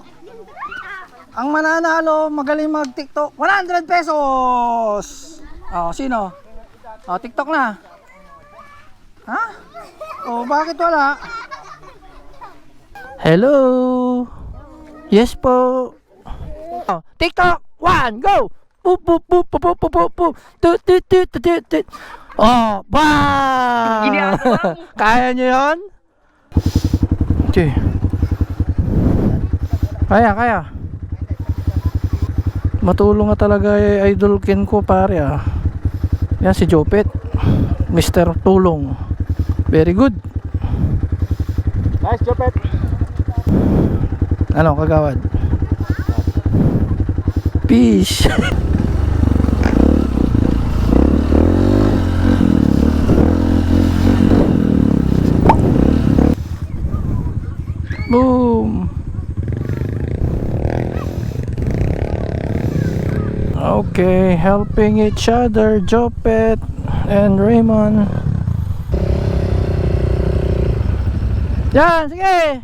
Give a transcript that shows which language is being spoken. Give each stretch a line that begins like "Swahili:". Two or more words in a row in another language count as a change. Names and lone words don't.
Filipino: Ang mananalo, magaling mag-TikTok, 100 pesos! Oh, sino? Oh, TikTok na. Ha? Oh, bakit wala? Hello? Yes po. Oh, TikTok! 1, go! Boop, boop, boop, boop, boop, boop, boop, boop. Tut, tut, tut, tut, tut, tut. Oh, bam! Kaya nyo yun? Okay. Kaya. Matulong nga talaga idol kin ko pare ah. Yan si Jopet. Mr. Tulong.
English: Very good. Nice Jopet.
Filipino: Ano kagawad? Peace. Boom.
English: Okay, helping each other, Jopet and Raymond.
Filipino: Yan, sige.